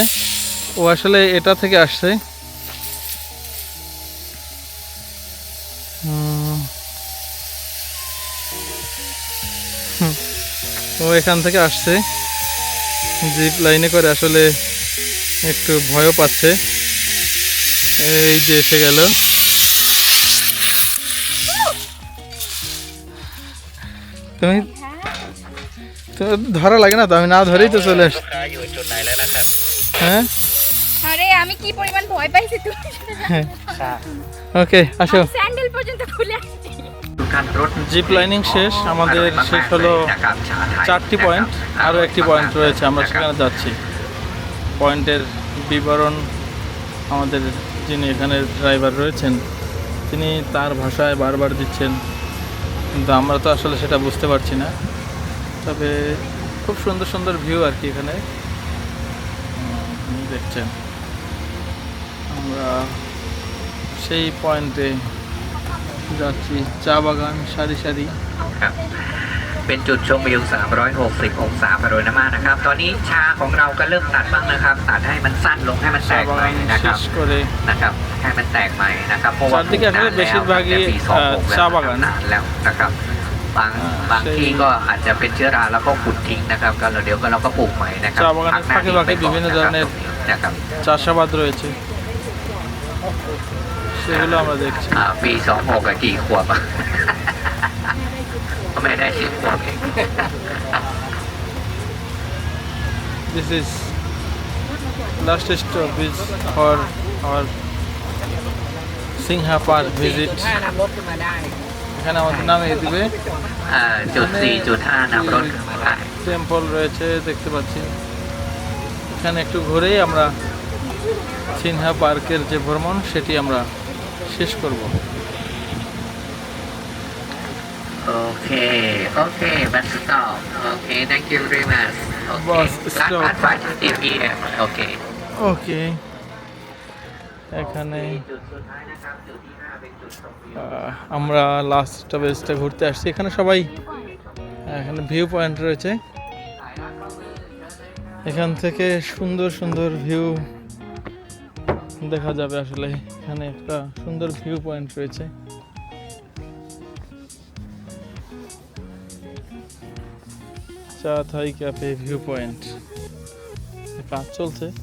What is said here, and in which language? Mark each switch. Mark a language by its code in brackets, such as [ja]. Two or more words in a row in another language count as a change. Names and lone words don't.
[bn] ও আসলে এটা থেকে আসছে, ও এখান থেকে আসছে [en] zip line [bn] করে। আসলে একটু ভয়ও পাচ্ছে। এই যে এসে গেল। তুমি তো ধরা লাগে না তো, আমি না ধরেই তো চলে আসছি। [th] ลูกค้าอยู่จุดไหนแล้วนะครับ [bn] হ্যাঁ, আরে আমি কি পরিমাণ ভয় পাইছি তুমি [th] ค่ะ [bn] ওকে আসো। স্যান্ডেল পর্যন্ত খুলে আসছি। [th] ทุกท่านรถ [en] zip lining [bn] শেষ আমাদের, শেষ হলো 4টি পয়েন্ট, আরও একটি পয়েন্ট রয়েছে, আমরা সেখানে যাচ্ছি। পয়েন্টের বিবরণ আমাদের যিনি এখানে ড্রাইভার রয়েছেন তিনি তার ভাষায় বারবার দিচ্ছেন, কিন্তু আমরা তো আসলে সেটা বুঝতে পারছি না। তবে খুব সুন্দর সুন্দর ভিউ আর কি এখানে দেখছেন। আমরা সেই পয়েন্টে যাচ্ছি, চা বাগান সারি সারি। [th] ครับเป็นจุดชมวิว 360 องศาพาโนรามานะครับ ตอนนี้ชาของเราก็เริ่มตัดบ้างนะครับ ตัดให้มันสั้นลงให้มันแต [bn] চা [th] กใหม่ [bn] বাগান [th] นะครับ [bn] শেষ করে [th] นะครับให้มันแตกใหม่นะครับเพราะว่า [bn] চারদিকে আসলে বেশিরভাগই চা বাগান। [th] นานแล้วนะครับบางที่ก็อาจจะเป็นเชื้อราแล้วก็ขุดทิ้งนะครับก็เดี๋ยวก็เราก็ปลูกใหม่นะครับ [bn] চা বাগানের ফাঁকে ফাঁকে বিভিন্ন ধরনের চাষাবাদ রয়েছে, সেগুলো আমরা দেখছি। [th] ปี26กับกี่ขวบอะ ก็ไม่ได้10 ขวบเอง [en] This is last stop is for our Singha Park visit. [bn] এখানে আমাদের নামিয়ে দিবে। [th] จุด 4.5 นำรถขึ้นมาได้ [bn] টেম্পল রয়েছে দেখতে পাচ্ছি। এখানে একটু ঘুরেই আমরা সিনহা পার্কের যে ভ্রমণ সেটি আমরা শেষ করব। [en] okay okay bus stop okay thank you very much okay Bus stop [th] ร้านไฟที่ทีเอ็มโอเค [bn] ওকে, এখানে [th] จุดสุดท้ายนะครับจุดที่ 5 เป็นจุดชมวิว [bn] আমরা [en] last stoppage [bn] ঘুরতে আসছি। এখানে সবাই, এখানে [en] view point [bn] রয়েছে, এখান থেকে সুন্দর সুন্দর ভিউ দেখা যাবে। আসলে এখানে একটা সুন্দর [en] view point [bn] রয়েছে। চা থাই ক্যাফে [en] view point, [bn] কাজ চলছে।